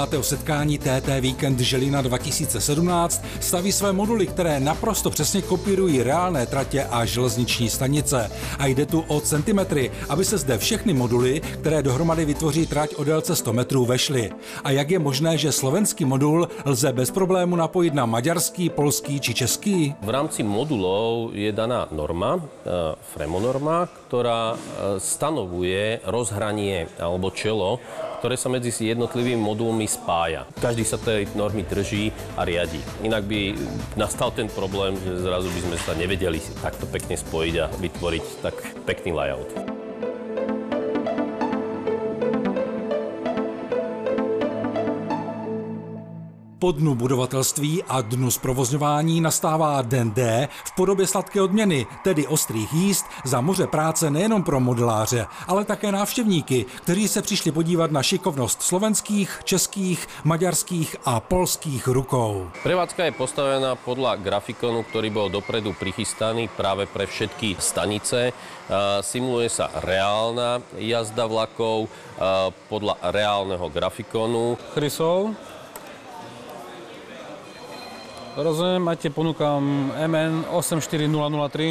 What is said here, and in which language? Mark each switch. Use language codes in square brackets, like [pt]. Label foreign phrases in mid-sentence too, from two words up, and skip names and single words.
[cs] setkání TT Víkend Žilina 2017 staví své moduly, které naprosto přesně kopírují reálné tratě a železniční stanice. A jde tu o centimetry, aby se zde všechny moduly, které dohromady vytvoří trať o délce 100 metrů, vešly. A jak je možné, že slovenský modul lze bez problému napojit na maďarský, polský či český? [sk] V rámci modulov je daná norma, fremonorma, ktorá stanovuje rozhranie alebo čelo, ktoré sa medzi jednotlivými modulmi spája. Každý sa tej normy drží a riadi. Inak by nastal ten problém, že zrazu by sme sa nevedeli takto pekne spojiť a vytvoriť tak pekný layout. [cs] Po dnu budovatelství a dnu zprovozňování nastává den D v podobě sladké odměny, tedy ostrých jízd za moře práce nejenom pro modeláře, ale také návštěvníky, kteří se přišli podívat na šikovnost slovenských, českých, maďarských a polských rukou. [sk] Prevádzka je postavená podľa grafikonu, ktorý bol dopredu prichystaný práve pre všetky stanice. Simuluje sa reálna jazda vlakov podľa reálneho grafikonu. Chrysov. Rozumiem, máte, ponúkam MN 84003.